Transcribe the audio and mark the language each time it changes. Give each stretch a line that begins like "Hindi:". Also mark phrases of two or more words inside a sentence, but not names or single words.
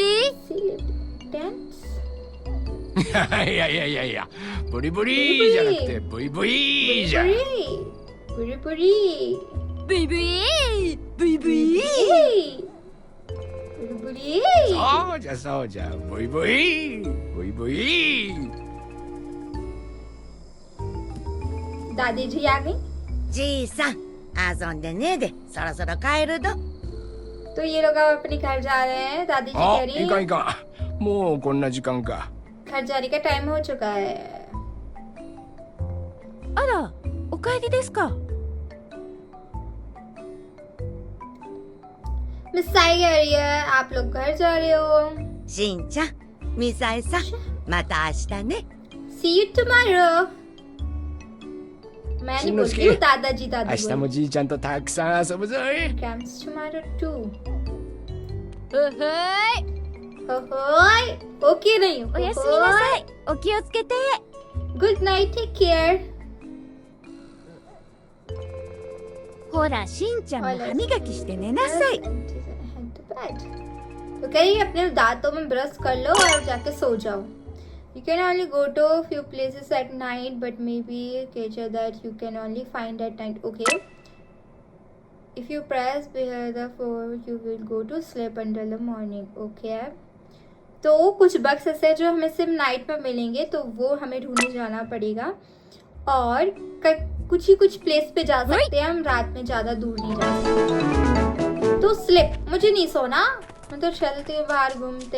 English: Dance.
Japanese: いやいやいやいや、ブリブリじゃなくてブイブイじゃ。プリプリ. ブイブイブイブイ。プリプリ. そうじゃそうじゃ、ブイブイブイブイ。
Hindi: दादी जी आ गई.
Japanese: じいさん遊んでねえでそろそろ帰るぞ。
Hindi: तो ये लोग अब अपने घर जा रहे हैं. दादी जी
Japanese: あ、
Hindi: कह
Japanese: い
Hindi: रही
Japanese: かん
Hindi: हैं
Japanese: いかん。もうこんな時間か。
Hindi: घर जाने का टाइम हो चुका है.
Japanese: あら、お帰りですか。
Hindi: मिसाई कह रही है आप लोग घर जा रहे हो.
Japanese: しんちゃん、みさえさん、また明日ね。
English: See you tomorrow.
Hindi: मैं नहीं
Japanese: しんのす
Hindi: बोलती हूँ
Japanese: け
Hindi: दादाजी
Japanese: 明
Hindi: दादी
Japanese: 日もじいちゃんとたくさん遊ぶぞい。
English: comes tomorrow too.
Japanese: はい。
Hindi: ओए ओके नहीं हो.
Japanese: おやすみなさい。お気をつけて。
English: Good night, take care.
Japanese: ほら、しんちゃんも歯磨きして寝なさい。
Hindi: तो कहीं अपने दांतों में ब्रश कर लो और जाके सो जाओ.
English: You can only go to a few places at night, but maybe creature that you can only find at night. Okay. If you press behind the floor, you will go to sleep until the morning. Okay.
Hindi: तो कुछ बग्स ऐसे हैं जो हमें सिर्फ नाइट में मिलेंगे, तो वो हमें ढूंढने जाना पड़ेगा. और कुछ ही कुछ प्लेस पे जा सकते हैं हम, रात में ज़्यादा दूर नहीं जा सकते. तो स्लिप, मुझे नहीं सोना, मैं तो चलते हैं बाहर घूमते हैं.